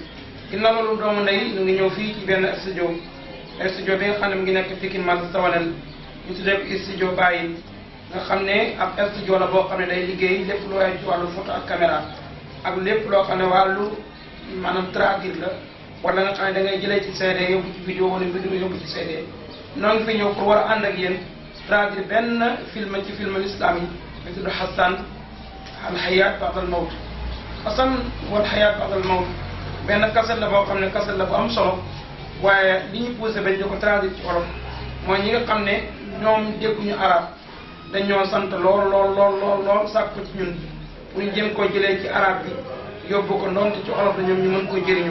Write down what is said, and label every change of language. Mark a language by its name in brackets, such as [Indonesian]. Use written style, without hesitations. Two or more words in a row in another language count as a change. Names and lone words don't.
[Wolof] ginnaaw loolu doomu ndey ñu ngi ñëw fii ci benn studio bi nga xam ne mu ngi nekk Pikine Marché Sawalel ñu tuddee ko studio Baye nga xam ne ab studio la boo xam ne day liggéey lépp lu waay ci wàllu photo ak caméra ak lépp loo xam ne wàllu maanaam traduire la wala nga xam ne da ngay jëlee ci CD yóbbu ci vidéo wala vidéo yóbbu ci CD. noo ngi fi ñëw pour war a ànd ak yéen traduire benn film ci film l'islam yi ñu tudd Hassan al Hayat ba'da al Mawt. Hassan wal Hayat ba'da al Mawt benn cassette la boo xam ne cassette la bu am solo waaye li ñu poussé bañ di ko traduire ci wolof mooy ñi nga xam ne ñoom dégguñu arab dañoo sant lool sàkk ko ci ñun pour ñu jëm koo jëlee ci arab bi yóbbu ko ndoonte ci olof la ñoom ñu mën koo jëriñoo.